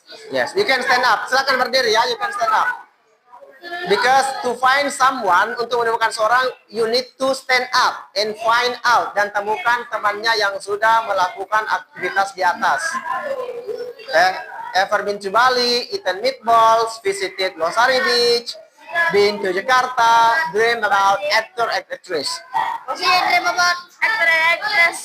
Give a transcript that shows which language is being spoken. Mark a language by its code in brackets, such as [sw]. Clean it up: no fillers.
[en] Yes, you can stand up. [id] Silakan berdiri ya, [en] you can stand up. Because to find someone, [id] untuk menemukan seorang, [en] you need to stand up and find out, [id] dan temukan temannya yang sudah melakukan aktivitas di atas. [en] Ever been to Bali, eaten meatballs, visited Losari Beach, been to Jakarta, dream about actor and actress. Dream about actor and actress.